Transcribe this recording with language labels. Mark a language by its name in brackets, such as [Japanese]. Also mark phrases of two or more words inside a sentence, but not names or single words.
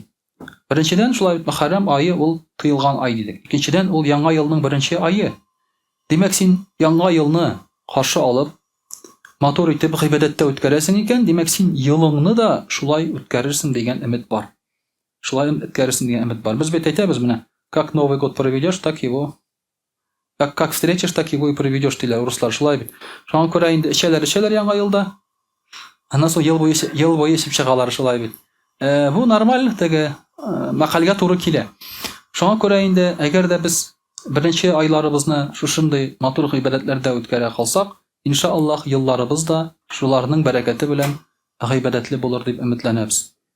[Tatar] Беренчедән, шулай бит Мөхәррәм ае ул тыелган ай дидек. Икенчедән, ул яңа елның беренче ае. Димәк, син яңа елны каршы алып, матур итеп гыйбадәттә үткәрәсең икән, димәк, син елыңны да шулай үткәрерсең дигән өмет бар. Шулай үткәрерсең дигән өмет бар. Без бит әйтәбез менә, [Russian] как Новый год проведешь, так его как встретишь, так его и проведешь [Tatar] диләр руслар, шулай бит. Шуңа күрә инде эчәләр яңа елда. Аннан соң ел буе исеп чыгалар, шулай бит. Бу нормаль, теге мәкалгә туры килә. Шуңа күрә инде әгәр дә без беренче айларыбызны шушындый матур гыйбадәтләрдә үткәрә калсак, иншааллаһ елларыбыз да шуларның бәрәкәте белән гыйбадәтле булыр дип өметләнәбез.